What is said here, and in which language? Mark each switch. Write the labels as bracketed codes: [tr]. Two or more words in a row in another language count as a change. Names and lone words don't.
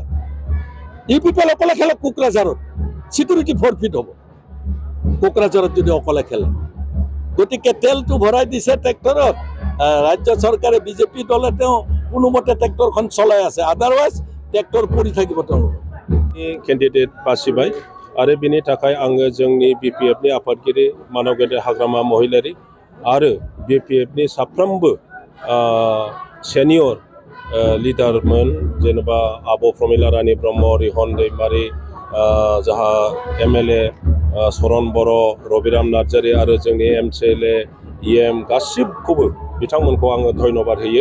[as] UPPL অকলে খেলে কোকৰাঝাৰত, [en] security forfeit [as] হ'ব কোকৰাঝাৰত যদি অকলে খেলে। গতিকে তেলটো ভৰাই দিছে ট্ৰেক্টৰত, ৰাজ্য চৰকাৰে বিজেপি দলে তেওঁ কোনোমতে ট্ৰেক্টৰখন চলাই আছে, আদাৰৱাইজ ট্ৰেক্টৰ পৰি থাকিব তেওঁলোক। [brx] केन्डिडेट बासिबाय आरो बिनि थाखाय आङो जोंनि BPF-नि आफादगिरि मानव गेदेर हाग्रामा महिलारि आरो BPF-नि साफ्रोमबो सेनियर लिडारमोन, जेनेबा आब' प्रमिला रानी ब्रह्म, रिहन दैमारि, जाहा MLA सरन बर', रबिराम नार्जारि आरो जोंनि MCLA EM गासिबखौबो बिथांमोनखौ आङो धन्यबाद होयो।